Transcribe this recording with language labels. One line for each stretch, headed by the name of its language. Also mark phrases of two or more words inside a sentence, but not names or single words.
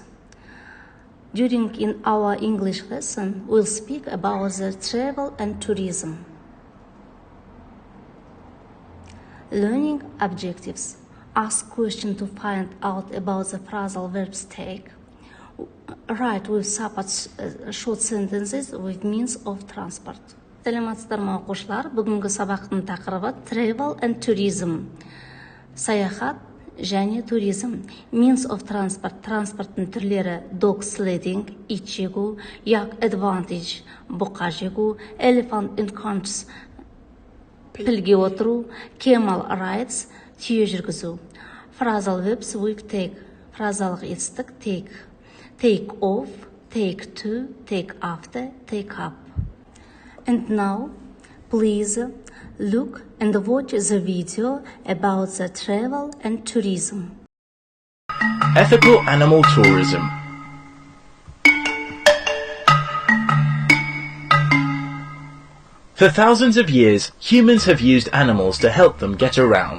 English: During in our English lesson, we'll speak about the travel and tourism. Learning objectives. Ask questions to find out about the phrasal verbs take. Write with short sentences with means of transport.
Kazakh: Сәлеметсіздер ме оқушылар? Бүгінгі сабақтың тақырыбы
English: travel and tourism.
Kazakh: Саяхат және туризм.
English: Means of transport.
Kazakh: Транспорттың түрлері
English: dog sledding,
Kazakh: ит жегу,
English: Yak Adventures,
Kazakh: бұқа жегу,
English: elephant encounters,
Kazakh: пілге отыру,
English: camel rides,
Kazakh: түйе жүргізу.
English: Phrasal verbs with take.
Kazakh: Фразалық етістік take.
English: Take off, take to, take after, take up. And now, please look and watch the video about the travel and tourism. Ethical animal tourism. For thousands of years, humans have used animals to help them get around.